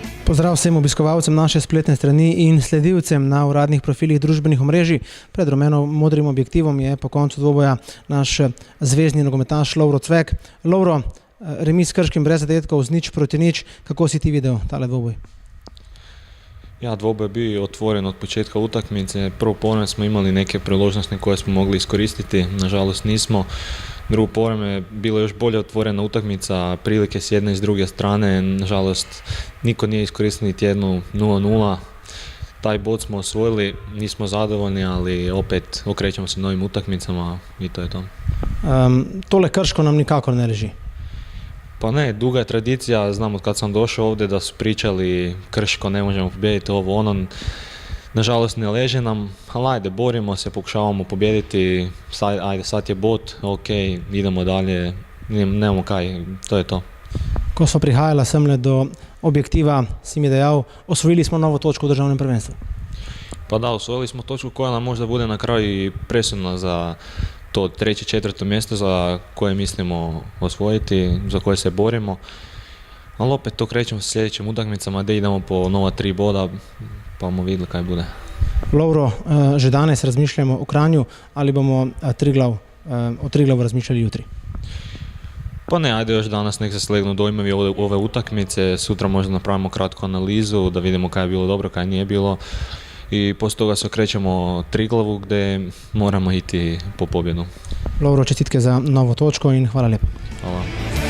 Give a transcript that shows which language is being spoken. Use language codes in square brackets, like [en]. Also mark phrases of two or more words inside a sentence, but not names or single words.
[sl] Pozdrav vsem obiskovalcem naše spletne strani in sledilcem na uradnih profilih družbenih omrežij. Pred rumeno-modrim objektivom je po koncu dvoboja naš zvezdni nogometaš Lovro Cvek. Lovro, remis s Krškim brez zadetkov, z 0-0. Kako si ti videl tale dvoboj? [hr] Ja, dvoboj je bio otvoren od početka utakmice. Prvo povreme smo imali neke priložnosti koje smo mogli iskoristiti, nažalost nismo. Drugo povreme je bilo još bolje otvorena utakmica, prilike s jedne i s druge strane. Nažalost, niko nije iskoristio niti jednu 0-0. Taj bod smo osvojili, nismo zadovoljni, ali opet okrećemo se novim utakmicama i to je to. [sl] Tole Krško nam nikako ne leži. [hr] Pa ne, duga je tradicija, znam od kad sam došao ovdje da su pričali Krško ne možemo pobijediti ovo ono. Nažalost ne leže nam, ali ajde, borimo se, pokušavamo pobijediti, sad je bod, ok, idemo dalje, nemamo kaj, to je to. [sl] Ko smo prihajala semle do objektiva, si mi dejal, osvojili smo novo točko v državnem prvenstvu. [hr] Pa da, osvojili smo točku koja nam možda bude na kraju i presudna za to 3. 4. mjesto za koje mislimo osvojiti, za koje se borimo. Ali opet to krećemo sa sljedećim utakmicama gdje idemo po nova 3 boda, pa bomo videli kaj bude. [sl] Lovro, že danes razmišljamo o Kranju, ali bomo o Triglavu razmišljali jutri? [hr] Pa ne, ajde još danas nek se slegnu dojmovi ove utakmice, sutra možda napravimo kratku analizu da vidimo kaj je bilo dobro, kaj nije bilo. I poslije toga se okrećemo Triglavu gdje moramo iti po pobjedu. [sl] Lovro, čestitke za novo točko in hvala lepo. [hr] Hvala.